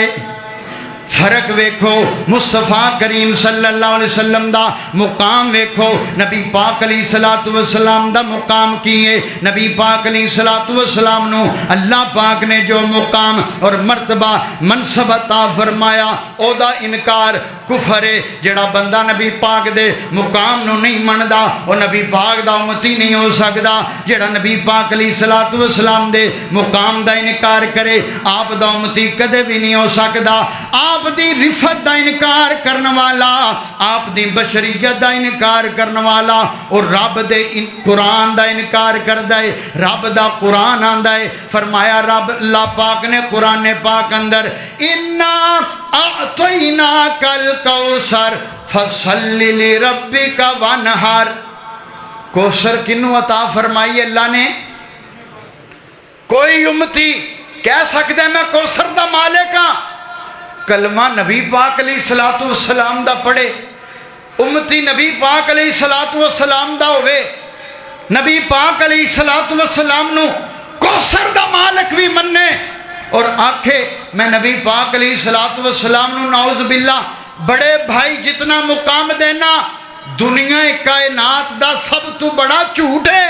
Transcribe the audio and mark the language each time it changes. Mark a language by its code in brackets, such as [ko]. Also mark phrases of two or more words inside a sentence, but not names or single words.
[pa] فرق ویکھو مصطفیٰ کریم [ar] صلی اللہ علیہ وسلم [pa] دا مقام ویکھو، نبی پاک [ar] علیہ الصلوۃ والسلام [pa] دا مقام کی ہے؟ نبی پاک [ar] علیہ الصلوۃ والسلام [pa] نو اللہ پاک نے جو مقام اور مرتبہ منصب عطا فرمایا او دا انکار کفر ہے۔ جڑا بندہ نبی پاک دے مقام نو نہیں مندا او نبی پاک دا امتی نہیں ہو سکدا۔ جڑا نبی پاک [ar] علیہ الصلوۃ والسلام [pa] دے مقام دا انکار کرے آپ دا امتی کدے بھی نہیں ہو سکدا۔ آپ دی رفت دا انکار کرن والا، آپ دی بشریت دا انکار کرن والا اور رب دے قرآن دا انکار کردا ہے۔ رب دا قرآن آندا ہے، فرمایا رب اللہ پاک نے قرآن پاک اندر [ar] اِنَّا أَعْطَيْنَاكَ الْكَوْثَرَ فَصَلِّ لِرَبِّكَ وَانْحَرْ۔ [pa] کوثر کنوں عطا فرمائی اللہ نے؟ کوئی امتی کہہ سکتے میں کوثر دا مالک ہاں؟ کلمہ نبی پاک [ar] علیہ الصلوۃ والسلام [pa] دا پڑھے، امتی نبی پاک [ar] علیہ الصلوۃ والسلام [pa] دا ہوئے، نبی پاک [ar] علیہ الصلوۃ والسلام [pa] نو کوثر دا مالک بھی مننے اور آکھے میں نبی پاک [ar] علیہ الصلوۃ والسلام [pa] نو [ar] نعوذ باللہ [pa] بڑے بھائی جتنا مقام دینا دنیا کائنات دا سب تو بڑا جھوٹ ہے۔